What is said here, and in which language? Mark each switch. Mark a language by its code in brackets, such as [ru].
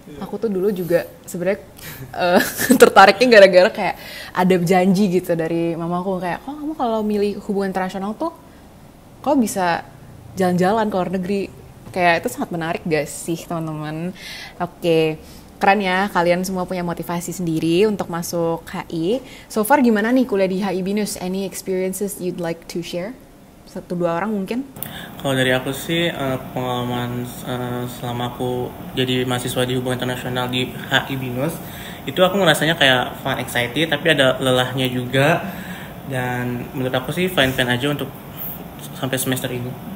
[id] Aku tuh dulu juga sebenarnya tertariknya gara-gara kayak ada janji gitu dari mamaku kayak, kamu kalau milih hubungan internasional tuh kok bisa jalan-jalan ke luar negeri. Kayak itu sangat menarik gak sih teman-teman? Oke, keren ya kalian semua punya motivasi sendiri untuk masuk HI. [en] So far [id] gimana nih kuliah di HI Binus? [en] Any experiences you'd like to share? [id] 1-2 orang mungkin? Kalau dari aku sih pengalaman selama aku jadi mahasiswa di hubungan internasional di HI Binus itu aku ngerasanya kayak fun, excited, tapi ada lelahnya juga. Dan menurut aku sih fine-fine aja untuk sampai semester ini.